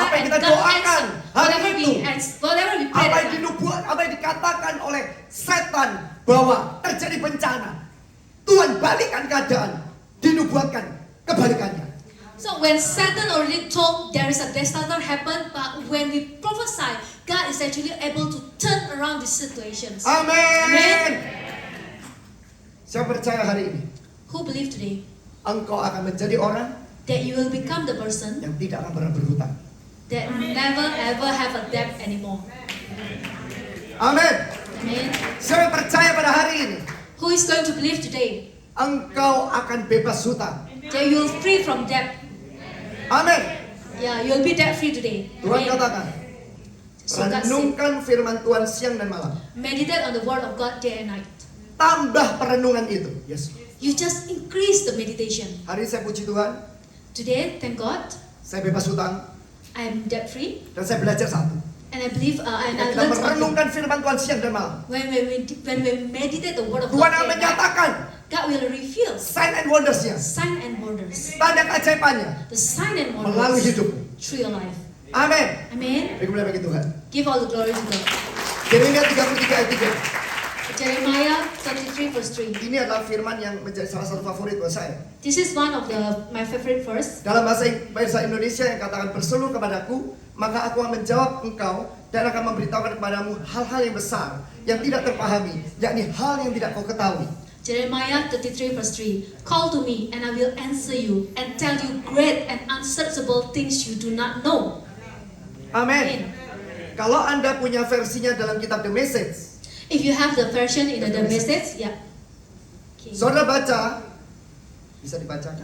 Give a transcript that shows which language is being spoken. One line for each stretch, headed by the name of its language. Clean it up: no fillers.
Indonesian: Apa yang
English: and God
Indonesian: doakan
English: answer
Indonesian: hari
English: whatever we pray
Indonesian: Apa
English: that
Indonesian: yang
English: night.
Indonesian: dinubuat, apa yang dikatakan oleh setan bahwa terjadi bencana, Tuhan balikkan keadaan, dinubuatkan kebalikannya.
English: So when Satan already told there is a disaster happen, but when we prophesy, God is actually able to turn around these situations.
Indonesian: Amin. Saya percaya hari ini
English: Who believe today
Indonesian: engkau akan menjadi orang
English: that you will become the person
Indonesian: yang tidak akan pernah berhutang.
English: that never ever have a debt anymore?
Indonesian: Amin.
English: Amen.
Indonesian: Saya percaya pada hari ini
English: Who is going to believe today
Indonesian: engkau akan bebas hutang.
English: that you will free from debt?
Indonesian: Amin.
English: Yeah, you'll be debt free today.
Indonesian: Tuhan
English: Amen.
Indonesian: katakan,
English: So God said,
Indonesian: renungkan firman Tuhan siang dan malam.
English: meditate on the word of God day and night.
Indonesian: Tambah perenungan itu. Yes.
English: You just increase the meditation.
Indonesian: Hari ini saya puji Tuhan,
English: Today, thank God,
Indonesian: saya bebas hutang
English: I'm debt free,
Indonesian: dan saya belajar satu.
English: and I believe and I
Indonesian: Kita
English: learned something.
Indonesian: merenungkan firman Tuhan siang dan malam.
English: When we meditate the word of
Indonesian: Tuhan akan
English: day and night,
Indonesian: menyatakan
English: God will reveal sign and wonders
Indonesian: -nya,
English: sign and wonders,
Indonesian: tanda keajaibannya
English: the sign and
Indonesian: melalui
English: wonders
Indonesian: hidupmu.
English: through your life.
Indonesian: Amin.
English: Amen.
Indonesian: Beri kemuliaan bagi Tuhan.
English: Give all the glory to God.
Indonesian: Yeremia 33 ayat 3.
English: Jeremiah 33 verse 3.
Indonesian: Ini adalah firman yang menjadi salah satu favorit buat saya.
English: This is one of my favorite verse.
Indonesian: Dalam bahasa Indonesia yang katakan berseru kepadaku, maka aku akan menjawab engkau dan akan memberitahukan kepadamu hal-hal yang besar yang tidak terpahami, yakni hal yang tidak kau ketahui.
English: Jeremiah 33 verse 3. Call to me and I will answer you and tell you great and unsearchable things you do not know.
Indonesian: Amin. Kalau Anda punya versinya dalam kitab The Message,
English: If you have the version in the message, yeah. Okay.
Indonesian: saudara baca, bisa dibacakan.